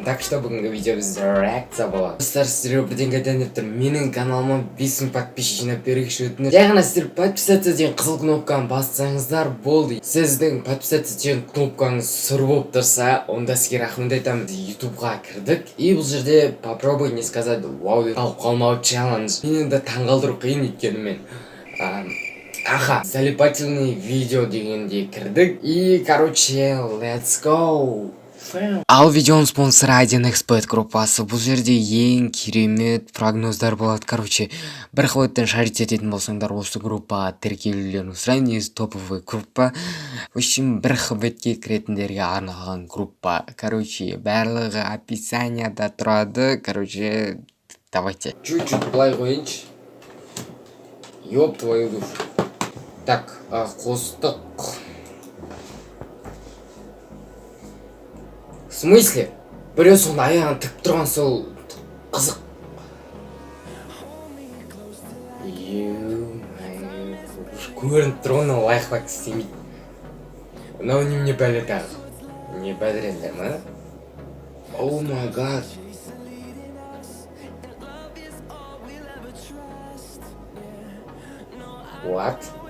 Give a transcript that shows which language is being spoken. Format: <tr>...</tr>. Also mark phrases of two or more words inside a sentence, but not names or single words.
<ru>Так что</ru> <kk>бүгінгі видео бізде реакция болады. Достар, сіздерге бірден айтайын деп тұрмын. Менің каналыма 5000 подписчик жинап берейікші өтінемін. Жай ғана сіздер подписаться деген қызыл кнопканы бассаңыздар болды. Сіздің подписаться деген кнопкаңыз сұр болып тұрса, онда сізге рахмет айтамын. ютубқа кірдік. И бұл жерде</kk> <ru>попробуй не сказать вау</ru> <kk>деп қалмау челлендж. Мені енді таңғалдыру қиын, өйткені мен залипательный видео дегенде кірдік.</kk> <ru>И короче,</ru> <en>let's go.</en> <kk>Ал видеоның спонсоры 1xbet группасы. Бұл жерде ең керемет прогноздар болады. Короче, бір қылыттан шарит ететін болсаңдар, осы группаға тіркелулерін сұраймын. Негізі топовый группа.</kk> <ru>В общем,</ru> <kk>бір қылбетке кіретіндерге арналған группа. Короче, барлығы описанияда тұрады.</kk> <ru>Короче, давайте.</ru> <kk>Чуть-чуть былай қойыншы.</kk> <ru>Ёп твою душу. Так, қостық. В смысле?</ru> <kk>Біреу соны аяғын тік тұрған сол қызық. Көрініп тұрғаны лайфхак істемейді. Мынау немене бәле тағы? Не бәлерендер ма?</kk> <en>Oh my god. What?</en>